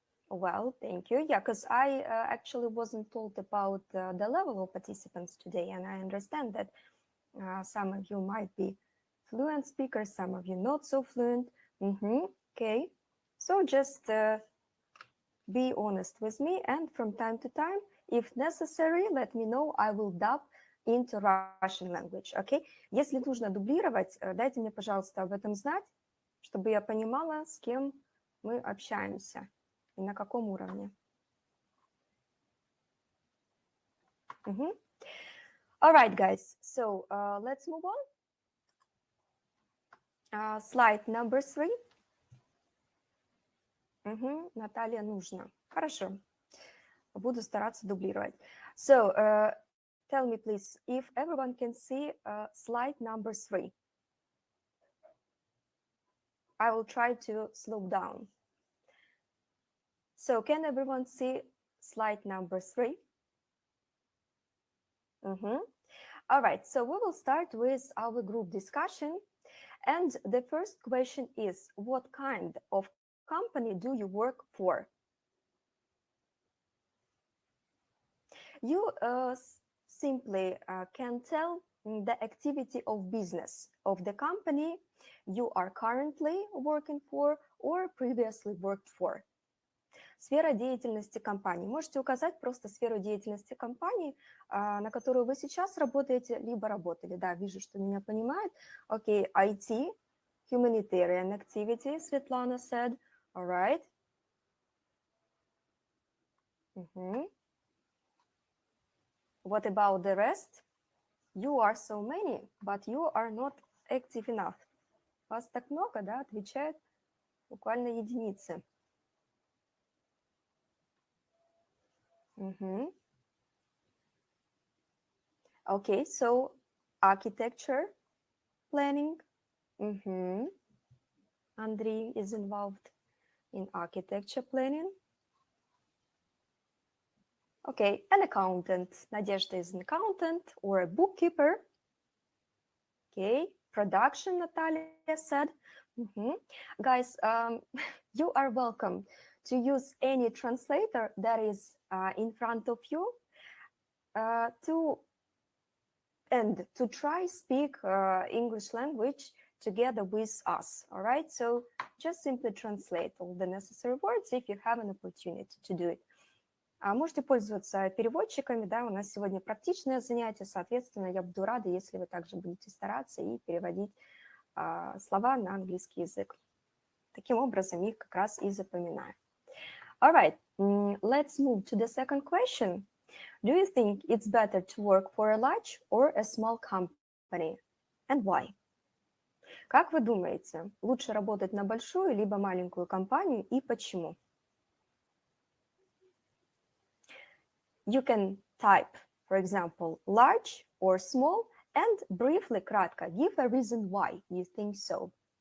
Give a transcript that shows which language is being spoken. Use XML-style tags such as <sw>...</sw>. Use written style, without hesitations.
<en>Well, thank you. Yeah, because I actually wasn't told about the level of participants today, and I understand that some of you might be fluent speakers, some of you not so fluent. Okay, so just be honest with me, and from time to time, if necessary, let me know, I will dub into Russian language, okay?</en> <ru>Если нужно дублировать, дайте мне, пожалуйста, об этом знать, чтобы я понимала, с кем мы общаемся и на каком уровне.</ru> <en>All right, guys, so let's move on. Slide number 3.</en> <ru>Наталья, нужно. Хорошо. Буду стараться дублировать.</ru> <en>So, tell me, please, if everyone can see slide number 3. I will try to slow down. So, can everyone see slide number 3? All right, so we will start with our group discussion. And the first question is, what kind of company do you work for? You simply can tell the activity of business of the company you are currently working for or previously worked for.</en> <ru>Сфера деятельности компании. Можете указать просто сферу деятельности компании, на которую вы сейчас работаете, либо работали. Да, вижу, что меня понимают.</ru> <en>Окей, IT, humanitarian activity, Светлана said. All right. What about the rest? You are so many, but you are not active enough.</en> <ru>Вас так много, да, отвечают буквально единицы.</ru> <en>Okay, so architecture, planning. Andrei is involved in architecture planning. Okay, an accountant. Nadezhda is an accountant or a bookkeeper. Okay, production, Natalia said. Guys, you are welcome to use any translator that is in front of you to try speak English language together with us, all right? So just simply translate all the necessary words if you have an opportunity to do it.</en> <ru>Можете пользоваться переводчиками, да, у нас сегодня практичное занятие, соответственно, я буду рада, если вы также будете стараться и переводить слова на английский язык. Таким образом, их как раз и запоминаю.</ru> <en>All right, let's move to the second question. Do you think it's better to work for a large or a small company? And why?</en> <ru>Как вы думаете, лучше работать на большую либо маленькую компанию и почему?</ru> <en>You can type, for example, large or small, and briefly, кратко, give a reason why you think so.</en>